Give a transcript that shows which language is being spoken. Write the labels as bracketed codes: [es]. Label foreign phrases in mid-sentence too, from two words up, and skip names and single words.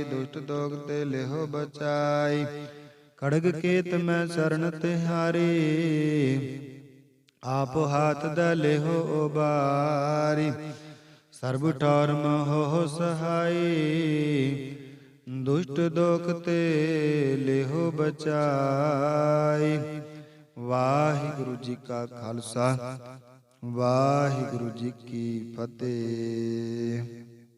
[bra] दुष्ट दोग ते लेहो बचाई, खड़ग केत मैं शरण तिहारी, आप हाथ दले हो उबारी। सर्ब ठौर मोह सहाई, दुष्ट दोख ते लेहो बचाई। [pa] ਵਾਹਿਗੁਰੂ ਜੀ ਕਾ ਖਾਲਸਾ, ਵਾਹਿਗੁਰੂ ਜੀ ਕੀ ਫਤਿਹ।